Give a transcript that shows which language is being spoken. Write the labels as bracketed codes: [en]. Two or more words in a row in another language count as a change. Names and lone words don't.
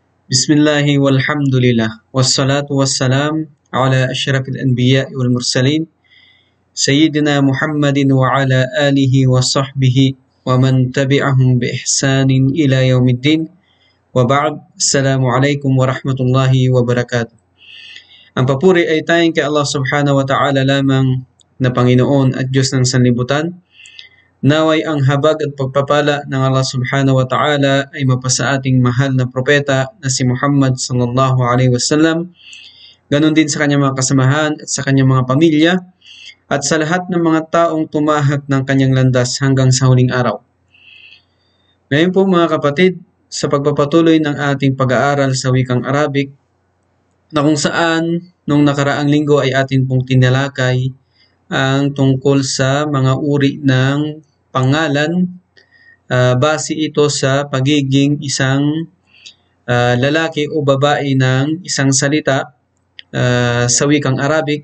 [ar] بسم الله والحمد لله والصلاة والسلام على أشرف الأنبياء والمرسلين سيدنا محمد وعلى آله وصحبه ومن تبعهم بإحسان إلى يوم الدين وبعد. السلام عليكم ورحمة الله وبركاته. [tl] Ang papuri ay tayong kay Allah [ar] سبحانه و تعالى [tl] lamang na Panginoon at Diyos ng sanlibutan. Naway ang habag at pagpapala ng Allah [ar] سبحانه و تعالى [tl] ay mapasa ating mahal na propeta na si Muhammad [ar] صلى الله عليه وسلم. [tl] Ganon din sa kanyang mga kasamahan at sa kanyang mga pamilya at sa lahat ng mga taong tumahak ng kanyang landas hanggang sa huling araw. Ngayon po mga kapatid, sa pagpapatuloy ng ating pag-aaral sa wikang Arabic na kung saan nung nakaraang linggo ay atin pong tinalakay ang tungkol sa mga uri ng pangalan, base ito sa pagiging isang lalaki o babae ng isang salita sa wikang Arabic.